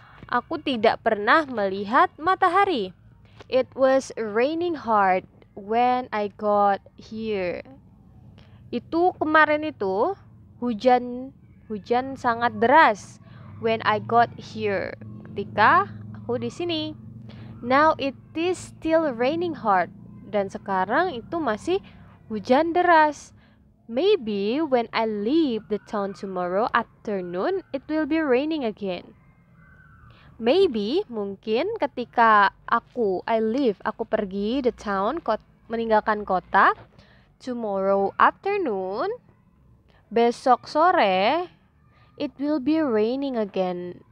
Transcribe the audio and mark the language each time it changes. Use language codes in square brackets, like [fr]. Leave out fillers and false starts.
[id] Aku tidak pernah melihat matahari. [en] It was raining hard when I got here. [id] Itu kemarin itu hujan sangat deras [en] when I got here. [id] Ketika aku di sini. [en] Now it is still raining hard. [id] Dan sekarang itu masih hujan deras. [en] Maybe when I leave the town tomorrow afternoon, it will be raining again. Maybe, [id] mungkin ketika aku pergi [en] the town, [id] meninggalkan kota, [en] tomorrow afternoon, [id] besok sore, [en] it will be raining again.